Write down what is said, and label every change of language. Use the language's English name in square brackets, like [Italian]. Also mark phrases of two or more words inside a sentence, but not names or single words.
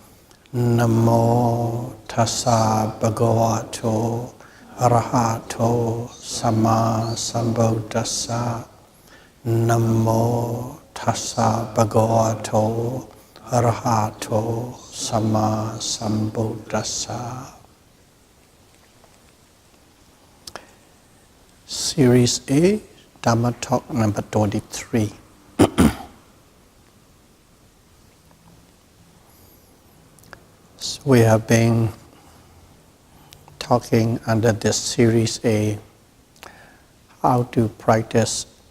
[Pali] Namo tassa bhagavato arahato samma sambuddhassa. Namo tassa bhagavato arahato samma sambuddhassa. [English] Series A, Dhamma Talk number 23. So we have been talking under this Series A how to practice